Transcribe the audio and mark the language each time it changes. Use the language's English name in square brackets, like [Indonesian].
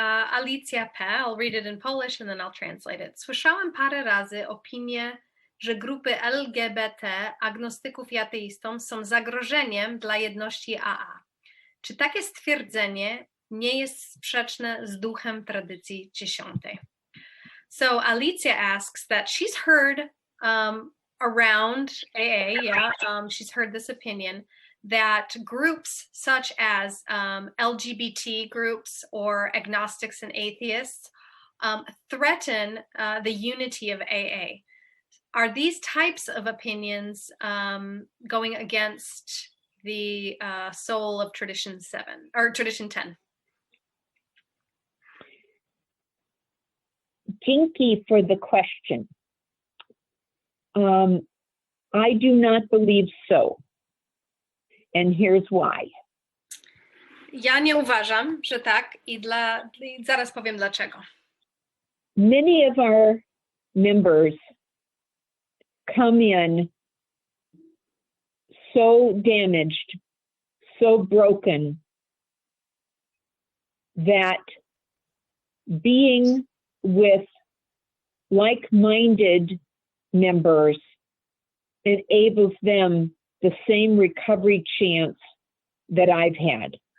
[English] Alicja P., I'll read it in Polish and then I'll translate it. [Polish] Słyszałam parę razy opinię, że grupy LGBT, agnostyków i ateistów są zagrożeniem dla jedności AA. Czy takie stwierdzenie nie jest sprzeczne z duchem tradycji 10? [English] So Alicia asks that she's heard around AA, she's heard this opinion, that groups such as LGBT groups or agnostics and atheists threaten the unity of AA. Are these types of opinions going against the soul of Tradition 7 or Tradition 10? Jinky for the question. I do not believe so. And here's why. [Polish] Ja nie uważam, że tak i zaraz powiem dlaczego. [English] Many of our members come in so damaged, so broken, that being with like-minded members enables them the same recovery chance that I've had.